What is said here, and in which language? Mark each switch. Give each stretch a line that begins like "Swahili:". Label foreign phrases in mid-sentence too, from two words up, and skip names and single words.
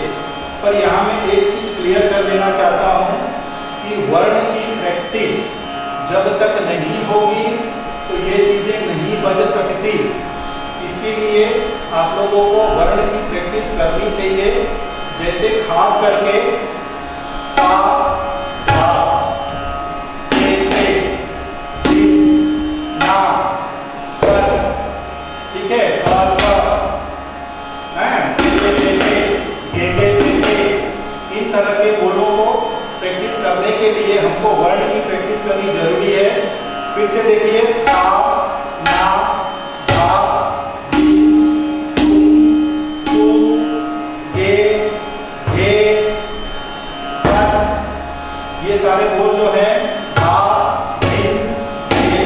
Hindi: पर यहाँ मैं एक चीज क्लियर कर देना चाहता हूँ कि वर्ण की प्रैक्टिस जब तक नहीं होगी तो ये चीजें नहीं बज सकती। इसीलिए आप लोगों को वर्ण की प्रैक्टिस करनी चाहिए। जैसे खास करके ता, धा, ते, ते, ती, ना, कर, ठीक है, इन तरह के बोलों को प्रैक्टिस करने के लिए हमको वर्ण की प्रैक्टिस करनी जरूरी है। फिर से देखिए ता, ना, धा, धी, तुम, तू, गे, घे, कर, ये सारे बोल जो है धा, धिन, घे।